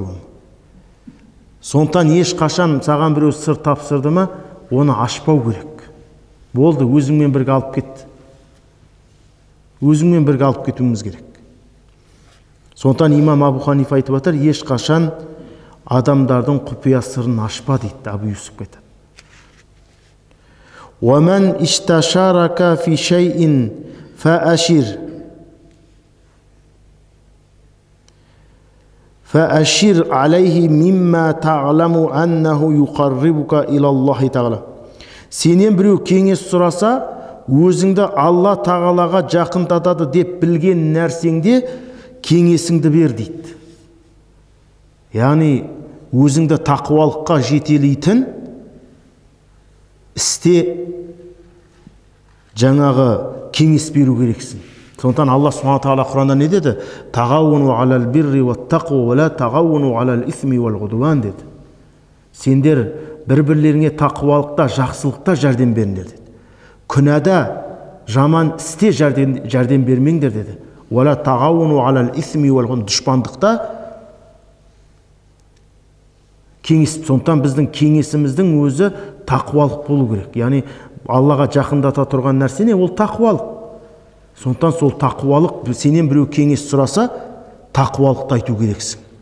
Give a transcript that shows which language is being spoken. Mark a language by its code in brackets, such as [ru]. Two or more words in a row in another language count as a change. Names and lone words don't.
[kk] Сондықтан ешқашан саған біреу сыр тапсырды ма, оны ашпау керек. Болды, өзіңмен бірге алып кет. Өзіңмен бірге алып кетуіміз керек. Сондықтан имам Абу Ханифа айтып жатыр: ешқашан адамдардың құпия сырын ашпа дейді. Абу Юсуф айтады: [ar] وَمَنْ إِشْتَشَارَكَ فِي شَيْءٍ فَأَشِرْ عَلَيْهِ مِمَّا تَعْلَمُ أَنَّهُ يُقَرِّبُكَ إِلَى اللَّهِ تَعَالَى. [kk] Сенен біреу кеңес сұраса, өзіңді Алла Тағалаға жақындатады деп білген нәрсеңде кеңесіңді бер дейді. Яғни өзіңді тақуалыққа жетелейтін істе жаңағы кеңес беру керексің. Сондықтан Алла [ar] سبحانه وتعالى [kk] Құранда не деді? [ar] تعاونوا على البر والتقوى ولا تعاونوا على الإثم والعدوان деді. [kk] Сендер бір-бірлеріңе тақуалықта, жақсылықта жәрдем беріңдер деді. Күнәда, жаман істе жәрдем бермеңдер деді. [ar] ولا تعاونوا على الإثم والعدوان, [kk] дұшпандықта кеңес. Сондықтан біздің кеңесіміздің өзі тақуалық болу керек. Яғни Аллаға жақындата тұрған нәрсе не? Ол тақуалық. Сондықтан сол тақуалық, сенен біреу кеңес сұраса, тақуалықты айту керексің.